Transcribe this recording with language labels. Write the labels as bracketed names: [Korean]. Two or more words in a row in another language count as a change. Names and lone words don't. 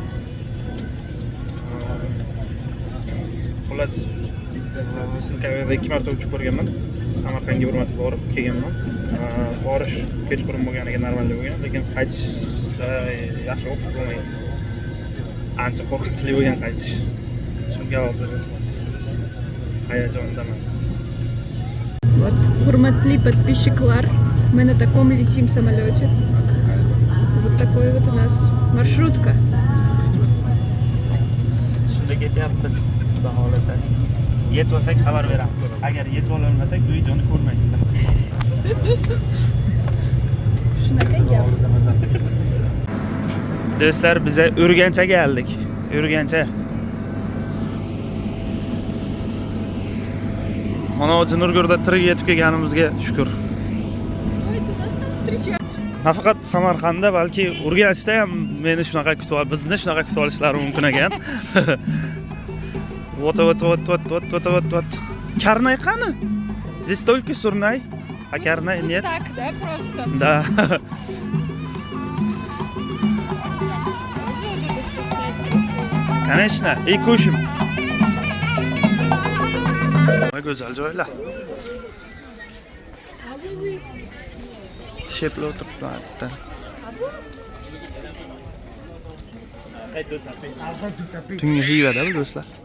[Uzbek] Xullas, silkaga 2 marta uchib ko'rganman. Samarqandga bir marta borib kelganman. Borish kechqurun bo'lganiga normalda bo'lgan, lekin qaytish yaxshi bo'lmagan. Ancha qo'rqinchli bo'lgan qaytish. Shunga hozir hayajondaman. [Russian] Вот, хурматли подписчиклар. Мы на таком летим самолете. Вот такой вот у нас маршрутка. [Uzbek] Shunda ketyapmiz, xudo xolasa. Yetib olsak xabar beramiz. Agar yetib olmasak, bu videoni ko'rmaysizlar. Shunaqa gap. Do'stlar, biz Urganchga keldik. Urgancha. Mana Nurgurda tirik yetib kelganimizga shukr. [Russian] Ой, ты нас там встречаешь. [Uzbek] Nafaqat Samarqandda, balki Urganchda ham meni shunaqa kutib olib, bizni shunaqa kutib olishlari mumkin ekan. Вот. Karnay qani? [Russian] Здесь только Сурнай, а Карнай нет. Так, да, просто. Да. Конечно, и кушаем. [Uzbek] Voy go'zal joylar. Shepli o'tiribdi. Tungi Xivada bu do'stlar.